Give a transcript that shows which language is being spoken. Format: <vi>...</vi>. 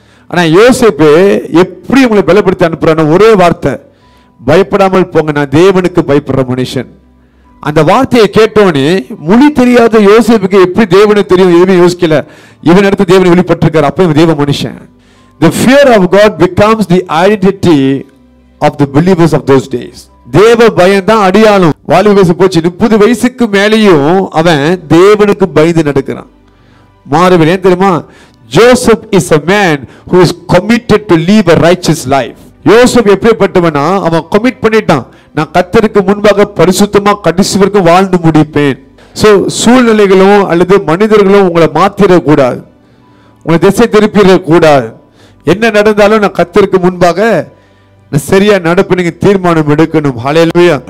<ta>ஆனா யோசேப்பு எப்படி இவங்களை பலப்படுத்தி அனுப்புறான்னு ஒரே வார்த்தை, பயப்படாமல் போங்க, நான் தேவனுக்கு பயப்படுற மனுஷன். அந்த வார்த்தையை கேட்டோன்னே மொழி தெரியாத யோசேப்புக்கு எப்படி தேவனை தெரியும் எதுவுமே யோசிக்கல. இவன் இடத்து தேவனை வெளிப்பட்டிருக்காரு, அப்ப இவன் தேவ மனுஷன்.</ta> <en>The fear of God becomes the identity of the believers of those days.</en> <ta>தேவ பயம் தான் அடையாளம். வாலிப வயசு போச்சு, 30 வயசுக்கு மேலேயும் அவன் தேவனுக்கு பயந்து நடக்கிறான். மாறுவேன். ஏன் தெரியுமா?</ta> <en>Joseph is a man who is committed to live a righteous life.</en> <ta>யோசேப் எப்படிப்பட்டவனா, அவன் கமிட் பண்ணிட்டான், நான் கர்த்தருக்கு முன்பாக பரிசுத்தமா கடைசி வரைக்கும் வாழ்ந்து முடிப்பேன். சோ சூழ்நிலைகளும் அல்லது மனிதர்களும் உங்களை மாத்திரக்கூடாது, உங்களை திசை திருப்பிடக்கூடாது. என்ன நடந்தாலும் நான் கர்த்தருக்கு முன்பாக சரியா நடப்பு நீங்க தீர்மானம் எடுக்கணும். ஹல்லேலூயா.</ta>